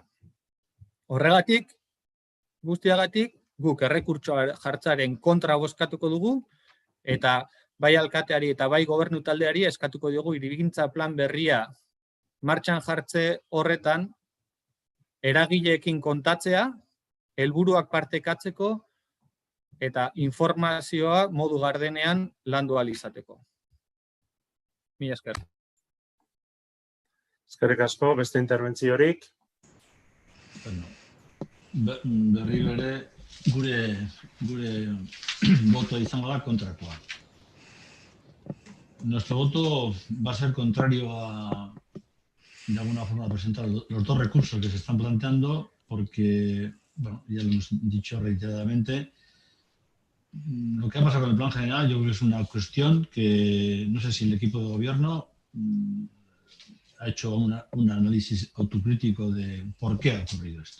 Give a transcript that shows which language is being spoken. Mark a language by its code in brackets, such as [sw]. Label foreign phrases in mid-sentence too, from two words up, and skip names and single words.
[eu] Horregatik, guztiagatik, guk errekurtsoa jartzaren kontra bozkatuko dugu, eta bai alkateari eta bai gobernu taldeari eskatuko dugu hirigintza plan berria martxan jartze horretan, eragileekin kontatzea, helburuak partekatzeko, eta informazioa modu gardenean landu ahal izateko. Mila esker. Eskerrik asko, beste interbentziorik? Berriro ere, gure voto izango da kontrakoa. [es] Nuestro voto va a ser contrario a, de alguna forma, presentar los dos recursos que se están planteando, porque, bueno, ya lo hemos dicho reiteradamente, lo que ha pasado con el plan general yo creo que es una cuestión que no sé si el equipo de gobierno ha hecho un análisis autocrítico de por qué ha ocurrido esto.